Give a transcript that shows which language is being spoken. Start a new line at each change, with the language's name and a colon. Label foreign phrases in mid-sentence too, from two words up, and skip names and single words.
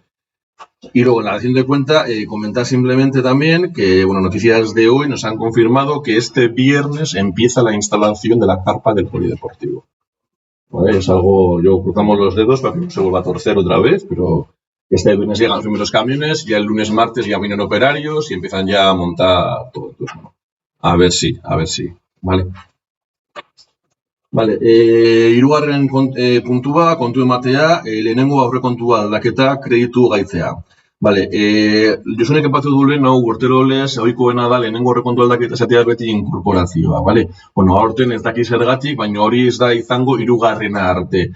Spanish: Y luego en la acción de cuenta, comentar simplemente también que, bueno, noticias de hoy nos han confirmado que este viernes empieza la instalación de la carpa del polideportivo. ¿Vale? Es algo, yo cruzamos los dedos para que no se vuelva a torcer otra vez, pero este viernes llegan los primeros camiones, ya el lunes, martes ya vienen operarios y empiezan ya a montar todo. Entonces, bueno, a ver si, ¿vale? Vale,
Basque: hirugarren puntua, kontu ematea, lehenengo aurrekontua aldaketa kreditu gaitzea. Vale, Josunek epatu du lehen, urtero lez, ohikoena da lehenengo aurrekontu aldaketa esatea beti inkorporazioa, vale? Bueno, aurten ez daki zergatik, baina hori ez da izango hirugarrena arte.